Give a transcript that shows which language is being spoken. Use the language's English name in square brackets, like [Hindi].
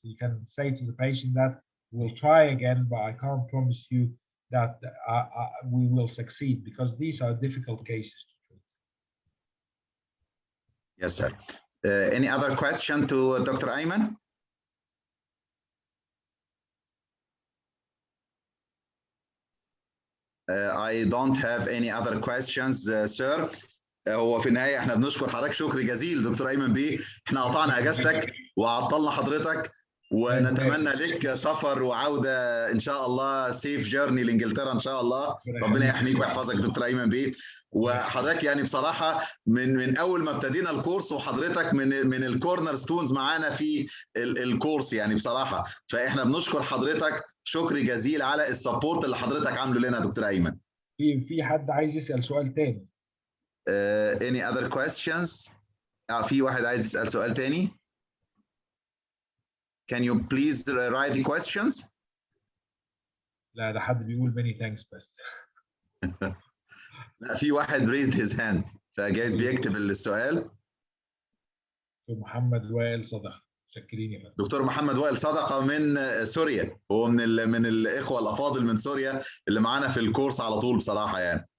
[English] You can say to the patient that we'll try again, but I can't promise you that we will succeed, because these are difficult cases to treat. Yes, sir. Any other question to Dr. Ayman? I don't have any other questions, sir. [Arabic] هو في النهاية احنا بنشكر حضرتك شكر جزيل دكتور أيمن بيه. احنا قطعنا اجازتك وعطلنا حضرتك، ونتمنى لك سفر وعودة ان شاء الله سيف جيرني لانجلترا ان شاء الله. ربنا يحميك ويحفظك دكتور أيمن بيه. وحضرتك يعني بصراحة من اول ما ابتدينا الكورس وحضرتك من الكورنر ستونز معانا في الكورس يعني بصراحة. فاحنا بنشكر حضرتك شكر جزيل على السبورت اللي حضرتك عامله لنا دكتور أيمن. في حد عايز يسأل سؤال تاني؟ [English] Any other questions? [Arabic] في واحد عايز يسأل سؤال تاني. [English] Can you please write the questions? [Arabic] لا ده حد بيقول [English] many thanks [Arabic] بس. لا في واحد [English] raised his hand [Arabic] فجايز بيكتب السؤال. محمد وائل صدقة. شكرين يا فندم. دكتور محمد وائل صدقة من سوريا، هو من الإخوة الأفاضل من سوريا اللي معانا في الكورس على طول بصراحة يعني.